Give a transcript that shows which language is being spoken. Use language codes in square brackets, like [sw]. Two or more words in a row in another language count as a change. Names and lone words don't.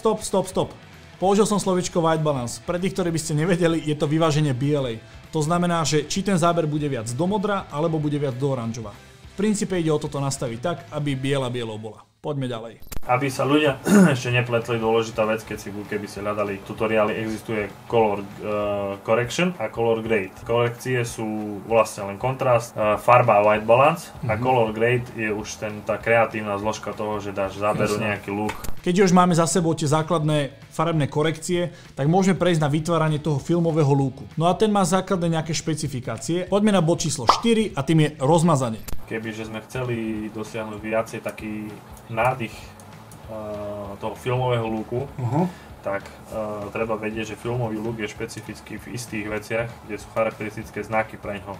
[sk] Použil som slovičko [en] white balance. [sk] Pre tých, ktorí by ste nevedeli, je to vyváženie bielej. To znamená, že či ten záber bude viac do modra, alebo bude viac do oranžova. V princípe ide o toto nastaviť tak, aby biela bielou bola. Poďme ďalej. Aby sa ľudia ešte nepletli, dôležitá vec, keby si hľadali tutoriály, existuje [en] color correction [sk] a [en] color grade. [sk] Korekcie sú vlastne len kontrast, farba a [en] white balance [sk] a [en] color grade [sk] je už tá kreatívna zložka toho, že dáš záberu nejaký look. Keď už máme za sebou tie základné farebné korekcie, tak môžeme prejsť na vytváranie toho filmového looku. No a ten má základné nejaké špecifikácie. Poďme na bod číslo 4 a tým je rozmazanie. Kebyže sme chceli dosiahnuť viacej taký nádych toho filmového looku, tak treba vedieť, že filmový look je špecifický v istých veciach, kde sú charakteristické znaky pre ňoho.